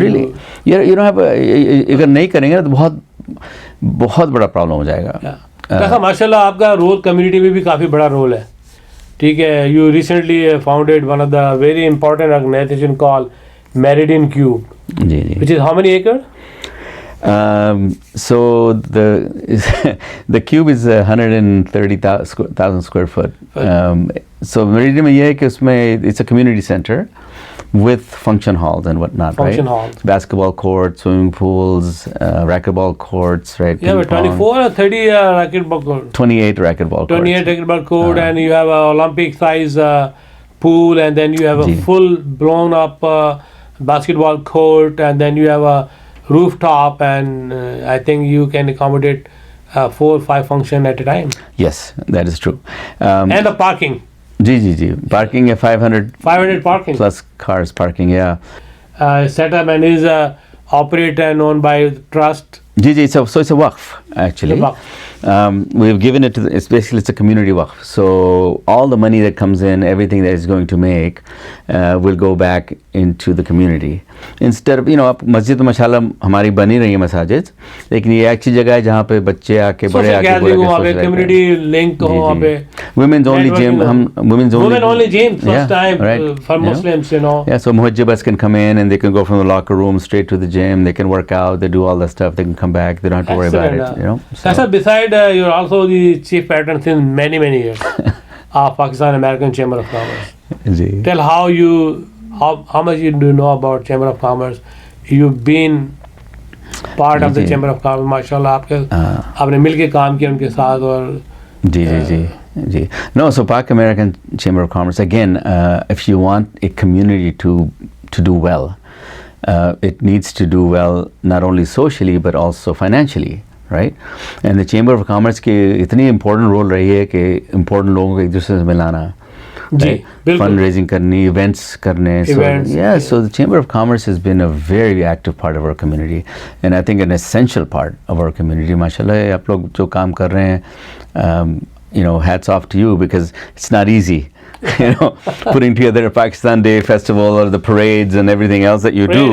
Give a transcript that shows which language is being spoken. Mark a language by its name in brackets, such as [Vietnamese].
[English] really, you don't have [Hindi] अगर नहीं करेंगे तो बहुत बड़ा प्रॉब्लम हो जाएगा. ऐसा माशाल्लाह आपका रोल कम्युनिटी में भी काफ़ी बड़ा रोल है. ठीक है. [English] You recently founded one of the very important organization called Meridian Cube, which is how many acres? So the cube is 130,000 square foot. So Meridian [Hindi] में ये है कि उसमें [English] it's a community center with function halls and whatnot, function right? halls. Basketball courts, swimming pools, racquetball courts, right? You have a 24 or 30 racquetball court? 28 racquetball courts. 28 racquetball court, and you have an Olympic size pool, and then you have a full blown up basketball court, and then you have a rooftop, and I think you can accommodate 4 or 5 functions at a time. Yes, that is true. And the parking. [Hindi] Ji parking है 500 [English] parking plus cars parking, yeah. Set up and is operated and owned by trust. So it's a waqf actually. We've given it to it's a community waqf. So all the money that comes in, everything that is going to make will go back into the community. Instead of, [Hindi] masjid mashallah हमारी बनी रही है मसाजिद, लेकिन ये अच्छी जगह है जहाँ पे बच्चे आके बड़े आके community link हो वहाँ पे. [English] Women's only gym, women only gym first time for Muslims, Yeah, so muhajjabas can come in and they can go from the locker room straight to the gym. They can work out, they do all that stuff. They can come back. They don't have to worry about it. So beside you're also the chief patron since many years of Pakistan American Chamber of Commerce. Tell how much you do know about Chamber of Commerce. You've been part of the Chamber of Commerce. [Hindi] माशाल्लाह आपने मिलके काम किया उनके साथ और जी. [English] No, so Pak American Chamber of Commerce, again, if you want a community to do well, it needs to do well not only socially but also financially, right? [Hindi] And the Chamber of Commerce की इतनी important role रही है कि important लोगों को एक दूसरे से मिलाना [English] right? [Hindi] bilkul. Fundraising karni, events karne. [English] Events, So the Chamber of Commerce has been a very active part of our community, and I think an essential part of our community. MashaAllah, [Hindi] aap log jo kaam kar rahe hain, [English] hats off to you, because it's not easy. Putting together a Pakistan Day festival or the parades and everything else that you do.